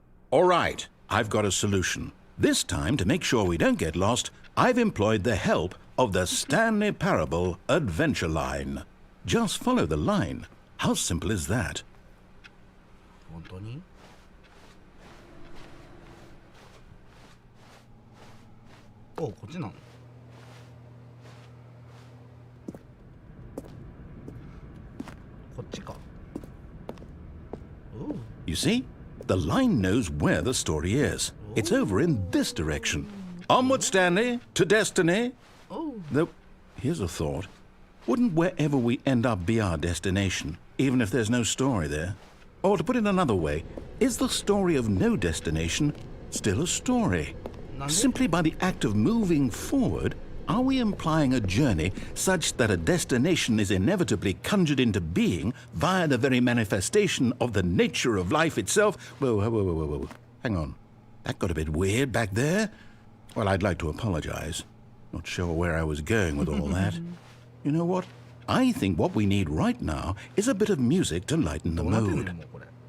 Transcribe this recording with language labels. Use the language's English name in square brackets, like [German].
[English] All right, I've got a solution. This time, to make sure we don't get lost, I've employed the help of the Stanley Parable Adventure Line. Just follow the line. How simple is that? [Japanese] 本当におうこっちなのこっちか Ooh. [English] You see? The line knows where the story is. It's over in this direction. Onward, Stanley, to destiny. Oh. Though, here's a thought. Wouldn't wherever we end up be our destination, even if there's no story there? Or to put it another way, is the story of no destination still a story? Simply by the act of moving forward, are we implying a journey such that a destination is inevitably conjured into being via the very manifestation of the nature of life itself? Whoa. Hang on. That got a bit weird back there. Well, I'd like to apologize. Not sure where I was going with all that. You know what? I think what we need right now is a bit of music to lighten the [Japanese] どうなってんの [English] mood. [Japanese] もうこれ